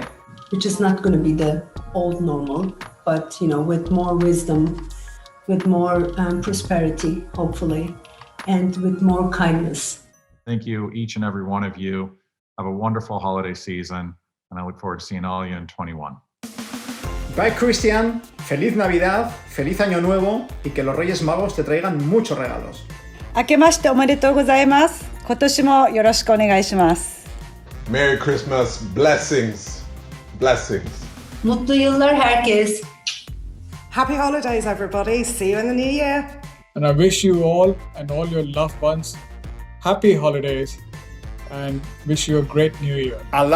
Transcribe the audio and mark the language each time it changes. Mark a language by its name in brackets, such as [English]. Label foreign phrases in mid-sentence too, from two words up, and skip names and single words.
[English] Which is not going to be the old normal, but with more wisdom, with more prosperity, hopefully, and with more kindness. Thank you, each and every one of you. Have a wonderful holiday season, and I look forward to seeing all of you in 21. Bye, Christian. [Spanish] Feliz Navidad, feliz Año Nuevo y que los Reyes Magos te traigan muchos regalos. [Japanese] 明けましておめでとうございます。今年もよろしくお願いします。 [English] Merry Christmas, blessings, blessings. [Turkish] Mutlu yıllar herkes. [English] Happy holidays, everybody. See you in the new year. And I wish you all and all your loved ones happy holidays and wish you a great new year.